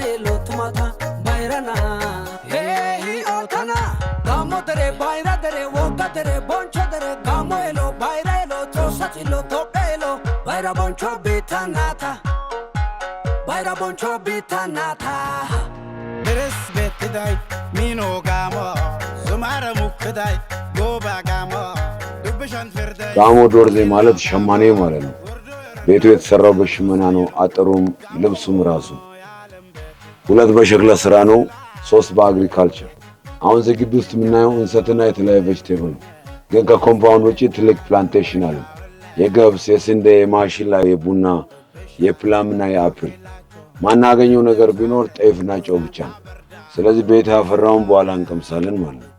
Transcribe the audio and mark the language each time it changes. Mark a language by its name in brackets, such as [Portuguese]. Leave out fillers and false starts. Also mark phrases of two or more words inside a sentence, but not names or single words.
[Gamo] yelo tumata bayrana hey otana gamo tere bayra tere woga tere boncho tere gamo yelo bayra yelo tosatilo topelo bayra boncho bitanata Beres betidai mino gamo zumara mukdai goba gamo dubshan firdai [Amharic] ጋሞ ዶርዜ ማለት ሸማኔ ማለት ነው። ቤቱ የተሰራው በሽመና ነው። አጥሩም ልብሱም ራሱ 2 በሸክላ ስራ ነው። 3 በአግሪካልቸር። አሁን እዚህ ግቢ ውስጥ የምናየው እንሰትና የተለያየ ቬጅቴብል ነው። ግን ከኮምፓውንድ ውጪ ትልቅ ፕላንቴሽን አለ። የገብስ፣ የስንዴ፣ የማሽላ፣ የቡና፣ የፕላምና የአፕል። ማናገኘው ነገር ቢኖር ጤፍና ጨው ብቻ ነው። ስለዚህ ቤት ያፈራውን በኋላ እንቀምሳለን ማለት ነው።